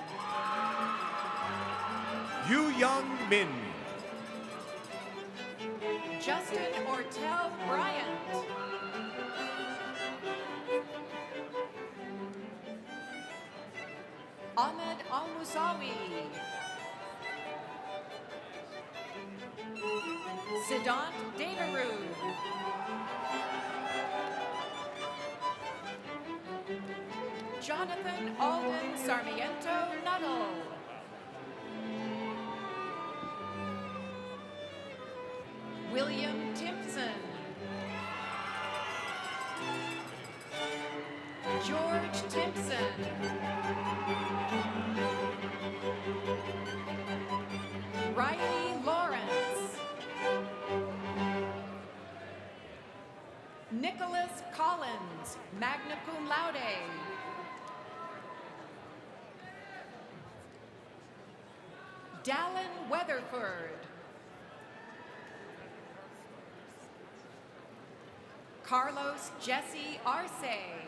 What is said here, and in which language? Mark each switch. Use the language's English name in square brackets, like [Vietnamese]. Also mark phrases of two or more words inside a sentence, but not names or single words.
[English] Yu Young Min. Justin Ortel Bryant. Ahmed Al-Musawi. Siddhant Dataru. Jonathan Alden Sarmiento Nuttall. William Timpson. George Timpson. Riley Lawrence. Nicholas Collins, [Latin] magna cum laude. [English] Dallin Weatherford. Carlos Jesse Arce.